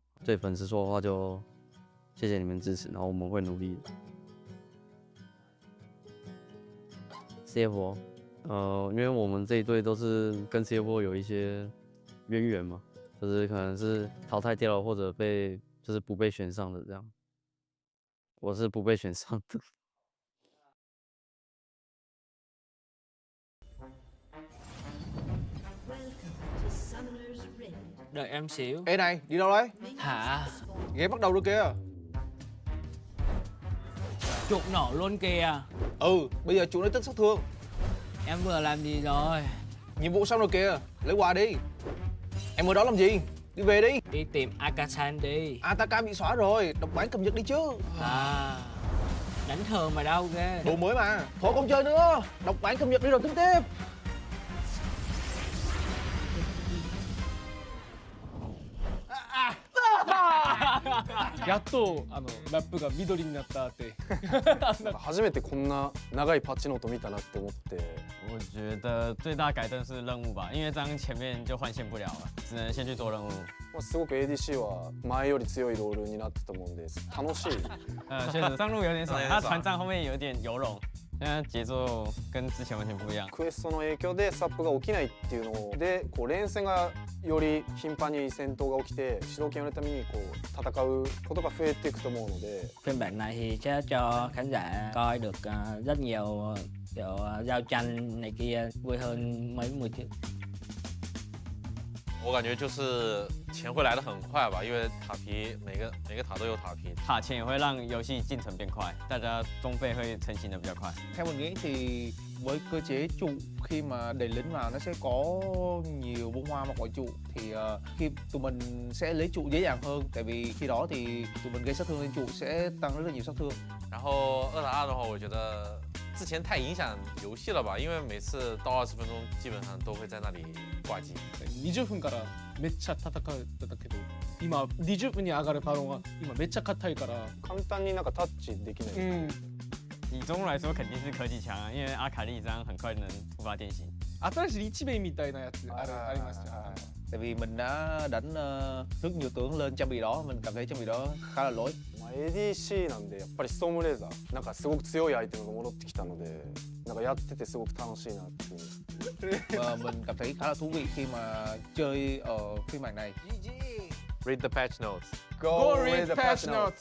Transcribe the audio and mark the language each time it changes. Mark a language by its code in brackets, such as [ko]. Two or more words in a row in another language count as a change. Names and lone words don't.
[zh] 对粉丝说的话就谢谢你们支持，然后我们会努力的。CFO，因为我们这一队都是跟 CFO 有一些渊源嘛，就是可能是淘汰掉了或者就是不被选上的这样。我是不被选上的。 [vi] Đợi em xíu. Ê này, đi đâu đấy? Hả? Game bắt đầu rồi kìa. Chuột nổ luôn kìa. Ừ, bây giờ chuột lấy tích sát thương. Em vừa làm gì rồi? Nhiệm vụ xong rồi kìa, lấy quà đi. Em ở đó làm gì? Đi về đi. Đi tìm Akasan đi. Ataka bị xóa rồi, độc bản cập nhật đi chứ. À, đánh thường mà đâu ghê. Đồ mới mà. Thôi không chơi nữa, độc bản cập nhật đi rồi tính tiếp. [ja] やっとラップが緑になったって初めてこんな長いパッチノート見たなって思って。 [zh] 我觉得最大改动是任务吧，因为这样前面就换线不了了，只能先去做任务。 [ja] すごく ADC は前より強いロールになってたもんで楽しい。 [zh] 确实上路有点爽，他团战后面有点游龙，现在节奏跟之前完全不一样。 [ja] クエストの影響でスタップが起きないっていうので、こう連戦がより頻繁に戦闘が起きて主導権を得るためにこう戦うことが増えていくと思うので。 [vi] Phiên bản này thì sẽ cho khán giả coi được rất nhiều kiểu giao tranh này kia vui hơn mấy mùa trước. [zh] 我感觉就是钱会来得很快吧，因为塔皮每个塔都有塔皮，塔钱也会让游戏进程变快，大家装备会成型的比较快。 Theo mình nghĩ thì với cơ chế trụ khi mà đẩy lính vào nó sẽ có nhiều bông hoa mà gọi trụ thì khi tụi mình sẽ lấy trụ dễ dàng hơn, tại vì khi đó thì tụi mình gây sát thương lên trụ sẽ tăng rất là nhiều sát thương. 然后2打2的话，我觉得之前太影响游戏了吧，因为每次到20分钟基本上都会在那里挂机。 [ja] 20 分からめっちゃ戦ってたけど、今20分に上がるバロンは今めっちゃ硬いから簡単になんかタッチできない。 [zh] 以中路来说肯定是科技强啊，因为阿卡丽这样很快能突发变形。 [ja] 新しい一面みたいなやつありますよ。 [vi] Tại vì mình đã đánh rất nhiều tướng lên trang bị đó, mình cảm thấy trang bị đó khá là lỗi. [ja] ADC なんでやっぱりストームレーザーなんかすごく強いアイテムが戻ってきたので、なんかやっててすごく楽しいなっていう。 [vi] Và mình cảm thấy khá là thú vị khi mà chơi ở phiên bản này. [en] Read the patch notes. Go read the patch notes.